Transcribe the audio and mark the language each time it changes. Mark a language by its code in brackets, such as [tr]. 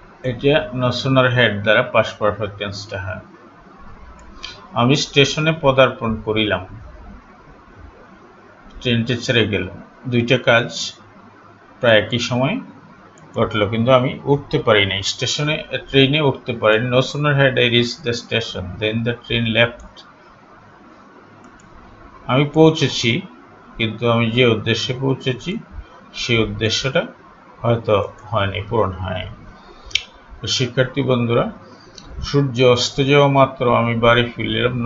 [bn] এটা no sooner had দ্বারা past perfect tense-টা হয়। আমি স্টেশনে পদার্পণ করিলাম, ট্রেনটি ছেড়ে গেল। দুইটা কাজ প্রায় একই সময় ঘটলো, কিন্তু আমি উঠতে পারি নাই, ট্রেনে উঠতে পারি। [en] No sooner had I reached the station then the train left. [bn] আমি পৌঁছেছি, কিন্তু আমি যে উদ্দেশ্যে পৌঁছেছি সেই উদ্দেশ্যটা হয়তো হয়নি, পূরণ হয়নি। শিক্ষার্থী বন্ধুরা, সূর্য অস্ত যাওয়া মাত্র আমি বাড়ি ফিরলাম।